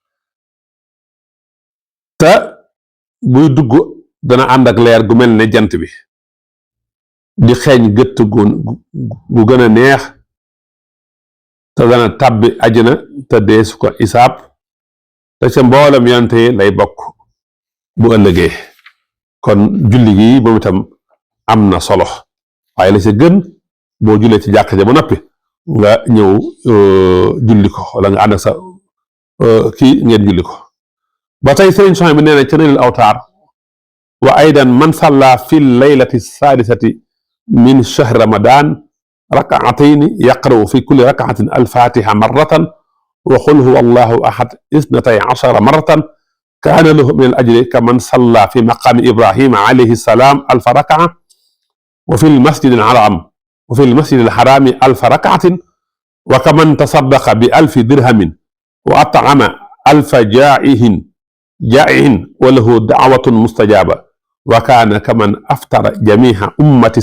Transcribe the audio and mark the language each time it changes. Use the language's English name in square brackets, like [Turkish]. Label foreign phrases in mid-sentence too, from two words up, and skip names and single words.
[Wolof] te buy dugg dana ànd ak leer gu mel ne jant bi di xeeñ gëtt gu gën a neex te dana tàbbi ajana te deesu ko isaab te ca mboolem yonente lay bokk bu ëllëgee kon julli gi moom itam am na solo waaye la ca gën boo jullee ci jàkka ja ba noppi nga ñëw julli ko wala nga ànd ak sa kii ngeen julli ko ba tey Sëriñ Suhaybu bi nee na ca Naylul Awtaar [Arabic] وأيضا من صلى في ليلة السادسة من شهر رمضان ركعتين يقرأ في كل ركعة الفاتحة مرة وقل هو الله أحد اثنتي عشرة مرة كان له من الأجر كمن صلى في مقام إبراهيم عليه السلام ألف ركعة وفي المسجد الحرام وفي المسجد الحرام ألف ركعة وكمن تصدق بألف درهم وأطعم ألف جائع وله دعوة مستجابة وكان كمن أفطر جميع أمة